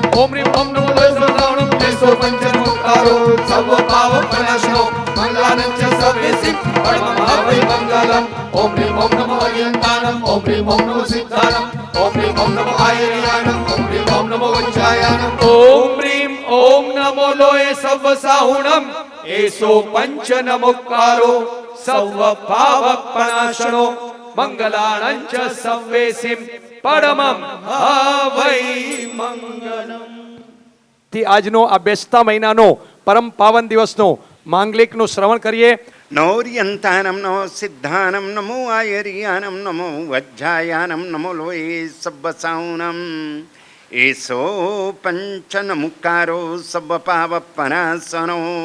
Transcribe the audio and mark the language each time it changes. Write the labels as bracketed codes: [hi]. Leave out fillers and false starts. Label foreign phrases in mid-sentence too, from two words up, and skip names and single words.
[pra] ओम ह्रीं ओम नमो लोयसवसाहुणम एसो पंचनमुक्तारो सर्वभावपणाशुनो मंगलानं च सर्वेसिं परमं हवै मंगलम् ओम ह्रीं ओम नमो अर्यन्ताणम ओम ह्रीं ओम नमो सिद्धाणम ओम ह्रीं ओम नमो आयर्याणम ओम ह्रीं ओम नमो उज्जायानम ओम ह्रीं ओम नमो लोयसवसाहुणम एसो पंचनमुक्तारो सर्वभावपणाशुनो मंगलानं च सर्वेसिं परमं हवै मंगलम् [gu] થી આજનો આ બેસતા મહિનાનો પરમ પાવન દિવસનો માંગલિકનું શ્રવણ કરીએ. [pra] નૌર્યંતાનમ નમો સિદ્ધાનમ નમો આયર્યાનમ નમો વજ્જાયાનમ નમો લોયે સબ્બસાઉનમ એસો પંચનમુક્કારો સબ્બપાવપનાસનો